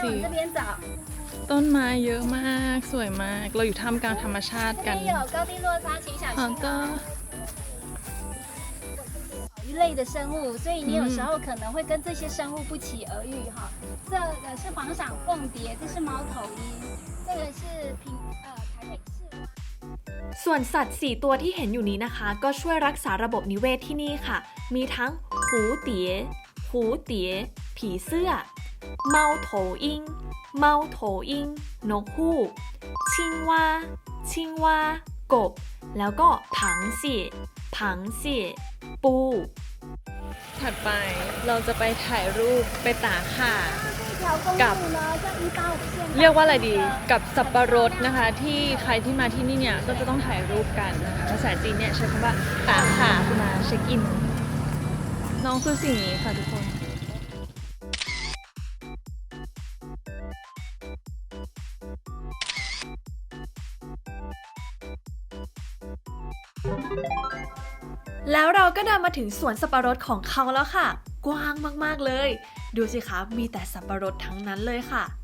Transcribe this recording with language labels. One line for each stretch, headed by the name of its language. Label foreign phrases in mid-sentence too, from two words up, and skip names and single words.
Chinese: 这边找，
Thai: ต้นไม้เยอะมากสวยมากเราอยู่ท่ามกลางธรรมชาติกัน
Chinese: 这边有高地落差，请小好心。的鱼类的生物，所以你有时候可能会跟这些生物不期而遇哈。这个是黄裳凤蝶，这是猫头鹰，这个是台北市蛙。
Thai: ส่วนสัตว์4ตัวที่เห็นอยู่นี้นะคะก็ช่วยรักษาระบบนิเวศที่นี่ค่ะมีทั้ง
Chinese: 蝴蝶蝴蝶
Thai: ผีเสื้อ
Chinese: 猫头鹰猫头鹰
Thai: นกฮูก
Chinese: 青蛙青蛙
Thai: กบแล้วก็
Chinese: 螃蟹螃蟹
Thai: ปู ถัดไปเราจะไปถ่ายรูปไปตากข่า
Chinese: 这条公路呢，叫一八五线。
Thai: เรียกว่าอะไรดีกับสับปะรดนะคะที่ใครที่มาที่นี่เนี่ยก็จะต้องถ่ายรูปกันนะคะภาษาจีนเนี่ยใช้คำว่าตากข่าคือมาเช็คอินน้องคือสิ่งนี้ค่ะทุกคน แล้วเราก็เดินมาถึงสวนสับปะรดของเขาแล้วค่ะกว้างมากๆเลยดูสิคะมีแต่สับปะรดทั้งนั้นเลยค่ะ